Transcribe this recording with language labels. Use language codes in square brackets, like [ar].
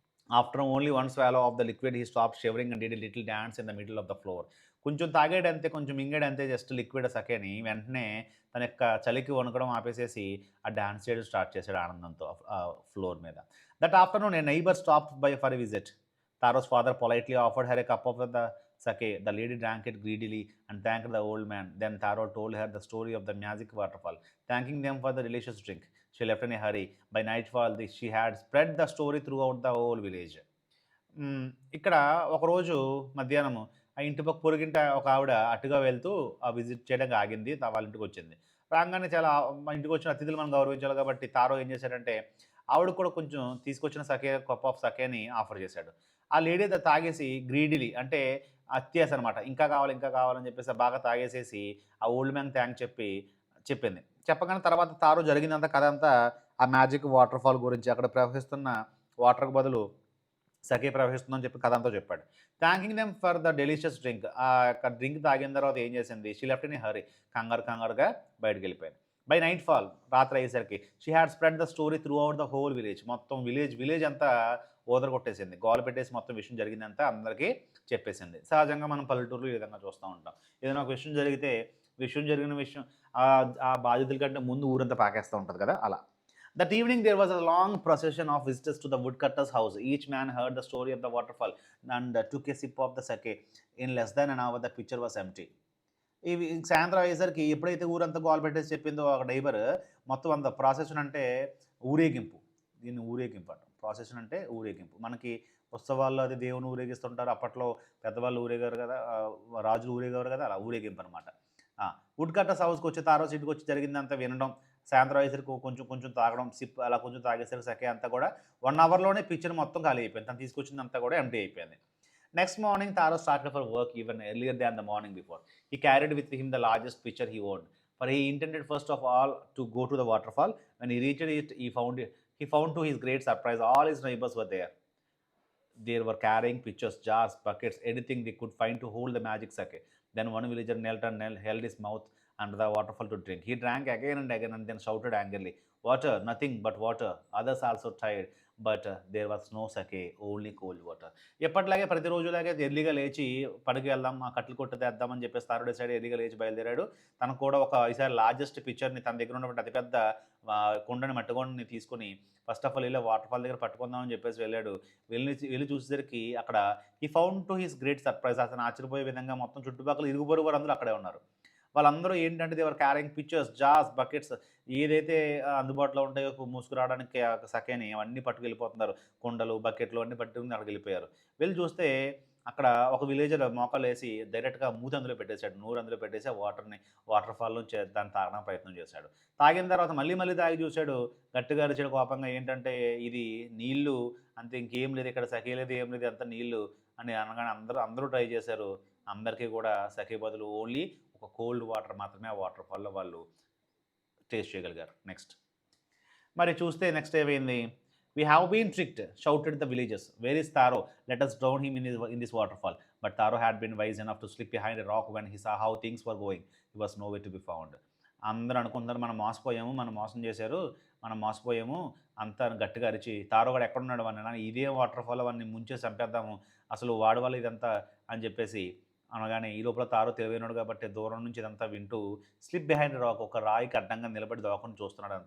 [en] After only one swallow of the liquid he stop shivering and did a little dance in the middle of the floor. [te] కొంచెం తాగాడంతే, కొంచెం మింగాడంతే, just liquid సకేని. వెంటనే తన యొక్క చలికి వణకడం ఆపేసేసి ఆ dance చేయడం స్టార్ట్ చేశాడు ఆనందంతో ఫ్లోర్ మీద. [en] That afternoon a neighbour stop by for a visit. Taro's father politely offered her a cup of the sake. The lady drank it greedily and thanked the old man. Then Taro told her the story of the magic waterfall, thanking them for the delicious drink. She left in a hurry. By nightfall, she had spread the story throughout the whole village. [te] ఇక్కడ ఒకరోజు మధ్యాహ్నము ఆ ఇంటి పక్క పొరుగింట ఒక ఆవిడ అటుగా వెళ్తూ విజిట్ చేయడానికి ఆగింది. వాళ్ళ ఇంటికి వచ్చింది. రాగానే చాలా మా ఇంటికి వచ్చిన అతిథులు మనం గౌరవించాలి కాబట్టి తారో ఏం చేశాడంటే ఆవిడ కూడా కొంచెం తీసుకొచ్చిన కప్ ఆఫ్ సకేని ఆఫర్ చేశాడు. ఆ లేడీ తాగేసి గ్రీడీలీ అంటే అత్యాస అనమాట. ఇంకా కావాలని చెప్పేసి బాగా తాగేసేసి ఆ ఓల్డ్ మ్యాన్ చెప్పింది. చెప్పగానే తర్వాత తారో జరిగిందంతా కథ అంతా ఆ మ్యాజిక్ వాటర్ ఫాల్ గురించి, అక్కడ ప్రవహిస్తున్న వాటర్కి బదులు సకే ప్రవహిస్తుందని చెప్పి కథ అంతా చెప్పాడు. [en] Thanking them for the delicious drink. [te] ఆ యొక్క డ్రింక్ తాగిన తర్వాత ఏం చేసింది? [en] She left in hurry. [te] కంగారుగా బయటకు వెళ్ళిపోయింది. [en] by nightfall, [te] రాత్రి అయ్యేసరికి [en] She had spread the story throughout the whole village. [te] మొత్తం విలేజ్ అంతా కొట్టేసింది. గోల పెట్టేసి మొత్తం విషయం జరిగిందంతా అందరికీ చెప్పేసింది. సహజంగా మనం పల్లెటూరులో ఈ విధంగా చూస్తూ ఉంటాం. ఏదైనా ఒక విషయం జరిగిన విషయం ఆ బాధితుల కంటే ముందు ఊరంతా పాకేస్తూ ఉంటుంది కదా, అలా. [en] That evening, there was a long procession of visitors to the woodcutter's house. Each man heard the story of the waterfall and took a sip of the sake. In less than an hour, the pitcher was empty. [te] ఇవి సాయంత్రం అయ్యేసరికి ఎప్పుడైతే ఊరంతా గోల పెట్టేసి చెప్పిందో ఒక neighbour, మొత్తం అంత ప్రాసెషన్ అంటే ఊరేగింపు. దీన్ని ఊరేగింపు అంటాం. ప్రాసెషన్ అంటే ఊరేగింపు. మనకి ఉత్సవాల్లో అది దేవుని ఊరేగిస్తుంటారు. అప్పట్లో పెద్దవాళ్ళు ఊరేగారు కదా! రాజులు ఊరేగారు కదా! అలా ఊరేగింపు అనమాట. వుడ్ కట్టర్స్ హౌస్‌కి వచ్చి తారోస్ ఇంటికొచ్చి జరిగిందంతా వినడం, సాయంత్రం అయ్యేసరికి కొంచెం కొంచెం తాగడం, సిప్ అలా కొంచెం తాగేసరికి సఖి అంతా కూడా 1 అవర్‌లోనే పిక్చర్ మొత్తం ఖాళీ అయిపోయింది. తను తీసుకొచ్చిందంతా కూడా ఎంప్టీ అయిపోయింది. [en] Next morning, Taro started for work even earlier than the morning before. He carried with him the largest pitcher he owned, for he intended first of all to go to the waterfall. When he reached it, he found to his great surprise all his neighbors were there. They were carrying pitchers, jars, buckets, anything they could find to hold the magic sake. Then one villager knelt and held his mouth under the waterfall to drink. He drank again and then shouted angrily, "Water, nothing but water." Others also tried, but there was no sake, only cold water. [te] ఎప్పటిలాగే ప్రతిరోజులాగే ఎర్లీగా లేచి పనికి వెళ్దాం, ఆ కట్టెలు కొట్టు తెద్దామని చెప్పేసి తారుడే side ఎర్లీగా లేచి బయలుదేరాడు. తనకు కూడా ఒక ఈసారి లార్జెస్ట్ పిక్చర్ని తన దగ్గర ఉన్నటువంటి అతిపెద్ద కుండని మట్టి కుండని తీసుకొని [en] first of all [te] వెళ్ళి వాటర్ఫాల్ దగ్గర పట్టుకుందామని చెప్పేసి వెళ్ళాడు. వెళ్ళి చూసేసరికి అక్కడ ఈ [en] found to his great surprise, [te] అతను ఆశ్చర్యపోయే విధంగా మొత్తం చుట్టుపక్కల ఇరుగు పొరుగు వారు అందరూ అక్కడే ఉన్నారు. వాళ్ళందరూ ఏంటంటే [en] they were carrying pitchers, jars, buckets, [te] ఏదైతే అందుబాటులో ఉంటాయో మూసుకురావడానికి సఖేని అవన్నీ పట్టుకెళ్ళిపోతున్నారు. కుండలు, బకెట్లు అన్నీ పట్టుకుని అక్కడికి వెళ్ళిపోయారు. వెళ్ళి చూస్తే అక్కడ ఒక విలేజర్ మోకాలేసి డైరెక్ట్‌గా మూతి అందులో పెట్టేసాడు. నోరు అందులో పెట్టేసి ఆ వాటర్‌ఫాల్ నుంచి దాన్ని తాగడానికి ప్రయత్నం చేశాడు. తాగిన తర్వాత మళ్ళీ తాగి చూసాడు. గట్టిగా అరిచాడు కోపంగా. ఏంటంటే ఇది నీళ్ళు అంతే, ఇంకేం లేదు ఇక్కడ, సఖి లేదు ఏం లేదు, అంతా నీళ్ళు అని అనగానే అందరూ ట్రై చేశారు. అందరికీ కూడా సఖి బదులు ఓన్లీ ఒక కోల్డ్ వాటర్ మాత్రమే ఆ వాటర్‌ఫాల్‌లో వాళ్ళు టేస్ట్ చేయగలిగారు. నెక్స్ట్ మరి చూస్తే నెక్స్ట్ ఏమైంది? [en] "We have been tricked," shouted the villagers. "Where is Taro? Let us drown him in this waterfall." But Taro had been wise enough to slip behind a rock when he saw how things were going. He was nowhere to be found. [te] అందరూ అనుకుంటున్నారు మనం మోసపోయాము, మనం మోసం చేశారు, మనం మోసపోయాము అంతా గట్టిగా అరిచి, తారో గాడు ఎక్కడున్నాడు వాడిని, ఇదే వాటర్‌ఫాల్ వాడిని ముంచేసి చంపేద్దాము, అసలు వాడి వల్ల ఇదంతా అని చెప్పేసి అనగానే ఈ లోపల తారో తెలివైనోడు కాబట్టి దూరం నుంచి ఇదంతా వింటూ [en] slip behind rock, [te] ఒక రాయికి అడ్డంగా నిలబడి దాక్కుని చూస్తున్నాడు.